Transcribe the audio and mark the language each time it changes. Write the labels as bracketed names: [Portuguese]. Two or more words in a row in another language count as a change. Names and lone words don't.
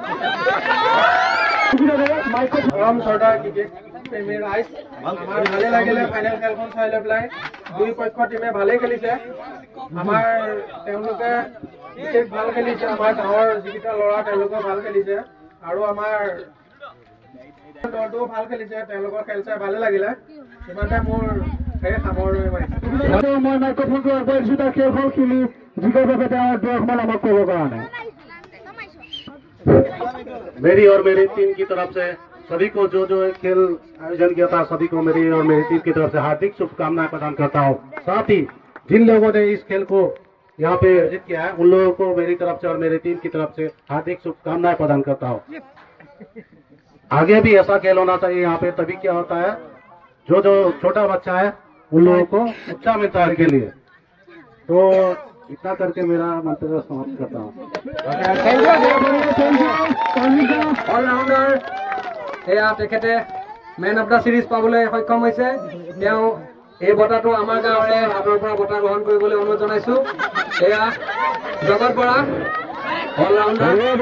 [Assamese] গৰম চৰ্দাৰ ক্ৰিকেট প্ৰেমী ৰাইজ আমাৰ ভালে লাগিলে ফাইনেল খেলখন চাই লৈ পেলাই দুই পক্ষৰ টিমে ভালেই খেলিছে আমাৰ তেওঁলোকে ক্ৰিকেট ভাল খেলিছে আমাৰ গাঁৱৰ যিকেইটা ল'ৰা তেওঁলোকে ভাল খেলিছে আৰু আমাৰ দলটোও ভাল খেলিছে তেওঁলোকৰ খেল চাই ভালে লাগিলে ইমানতে মোৰ সামৰণি মাৰিছোঁ মই মাইক্ৰফোনটো আগবাঢ়িছো তাৰ খেলখন খেলি জিকাৰ বাবে তেওঁৰ দৰ্শমান আমাক ক'ব পৰা নাই [Hindi] मेरी और मेरी टीम की तरफ से सभी को जो खेल आयोजन किया था सभी को मेरी और मेरी टीम की तरफ से हार्दिक शुभकामनाएं प्रदान करता हूं साथ ही जिन लोगों ने इस खेल को यहाँ पे आयोजित किया है उन लोगों को मेरी तरफ से और मेरी टीम की तरफ से हार्दिक शुभकामनाएं प्रदान करता हूं आगे भी ऐसा खेल होना चाहिए यहाँ पे तभी क्या होता है जो छोटा बच्चा है उन लोगों को उत्साह मिलता है के लिए तो इतना करके मेरा मंतव्य समाप्त करता हूँ [Assamese] অলৰাউণ্ডাৰ এয়া তেখেতে [English] man of the series [Assamese] পাবলৈ সক্ষম হৈছে তেওঁ এই বঁটাটো আমাৰ গাঁৱৰে হাতৰ পৰা বঁটা গ্ৰহণ কৰিবলৈ অনুৰোধ জনাইছো এয়া জগত বৰা অলৰাউণ্ডাৰ